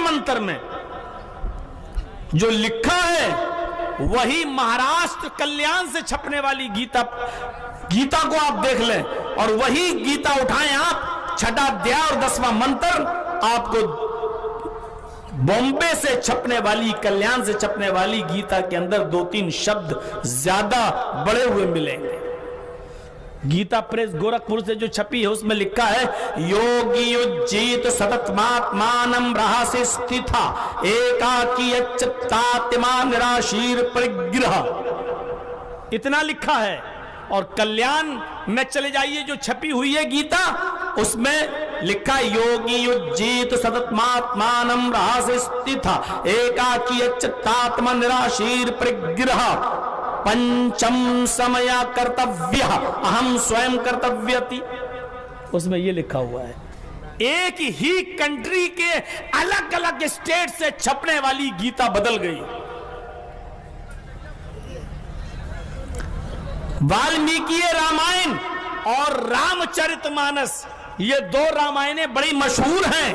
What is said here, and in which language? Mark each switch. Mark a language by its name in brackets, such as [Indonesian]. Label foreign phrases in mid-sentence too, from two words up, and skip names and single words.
[Urdu] منتر میں جو لکھا ہے وہی مہاراشٹر کلیان سے چھپنے والی گیتا کو آپ دیکھ لیں، اور وہی گیتا اٹھائیں آپ 6واں ادھیائے اور 10واں منتر، آپ کو بامبے سے چھپنے والی، کلیان سے چھپنے والی گیتا کے اندر 2-3 شبد زیادہ بڑے ہوئے ملیں گے۔ گیتا پریس گورکھپور سے جو چھپی ہے اس میں لکھا ہے [Sanskrit] योगी अजीत सततमात्मानम् रहासे स्था एकाकी अचतात्मा निराशीर् परग्रह, [Urdu] اتنا لکھا ہے۔ اور کلیان میں چلے جائیے جو چھپی ہوئی ہے گیتا، اس میں لکھا ہے [Sanskrit] योगी अजीत सततमात्मानम् रहासे स्था एकाकी अचतात्मा निराशीर् परग्रह पञ्चम समया कर्तव्य अहम् स्वयम् कर्तव्येति, [Urdu] اس میں یہ لکھا ہوا ہے۔ ایک ہی کنٹری کے الگ الگ اسٹیٹ سے چھپنے والی گیتا بدل گئی۔ والمیکی رامائن اور رام چرت مانس، یہ 2 رامائنیں بڑی مشہور ہیں۔